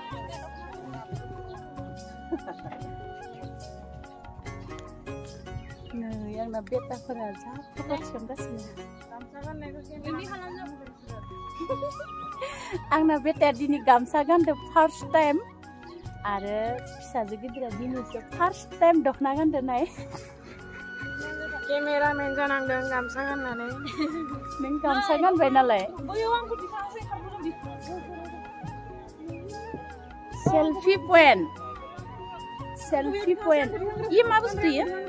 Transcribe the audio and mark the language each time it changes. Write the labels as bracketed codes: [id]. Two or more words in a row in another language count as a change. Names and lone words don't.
[brx] नै आंना बेटाफोरा जा फट' थिखांगासिनो आंना बेटाया दिनै गामसा गानदों [en] first time [brx] आरो फिसाजो गिदिरा दिनैसो [en] first time [brx] दखना गानदों नाय केमेरामेन जानांदों गामसा गाननानै नों गामसा गानबाय नालाय [en] selfie point [brx] ये मा बुस्थु ये